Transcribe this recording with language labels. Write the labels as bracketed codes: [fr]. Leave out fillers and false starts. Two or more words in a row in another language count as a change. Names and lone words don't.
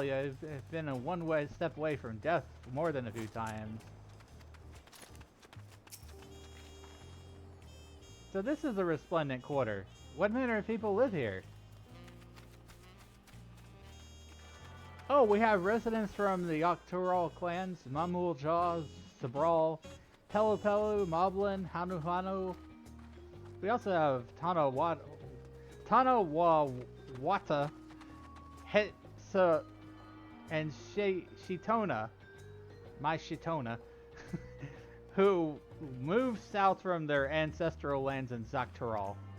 [en] You've been a one-way step away from death more than a few times. So this is the Resplendent Quarter. What manner of people live here? Oh, we have residents from the Octoral clans, Mamul Jaws, Sabral, Pelu Pelu, Moblin, Hanu Hanu. We also have Tanawata, Hetsa, and Shitona, my Shitona, who moved south from their ancestral lands in Zaktoral.